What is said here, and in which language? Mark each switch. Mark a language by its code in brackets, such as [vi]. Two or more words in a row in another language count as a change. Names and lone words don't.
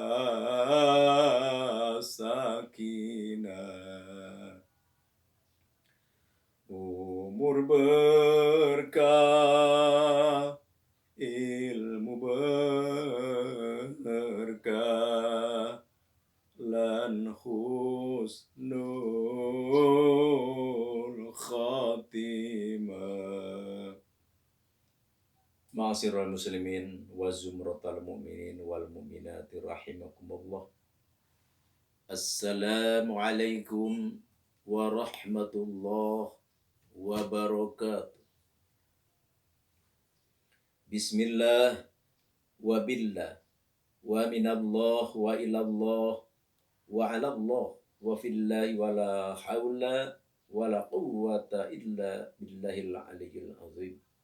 [jv] sakinah, umur berkah, ilmu berkah, lan [ar] حسن الخاتمة. معاشر المسلمين وزمرة المؤمنين والمؤمنات رحمكم الله. السلام عليكم ورحمة الله وبركاته. بسم الله وبالله ومن الله وإلى الله وعلى الله وفي الله ولا حول ولا قوة إلا بالله العلي العظيم.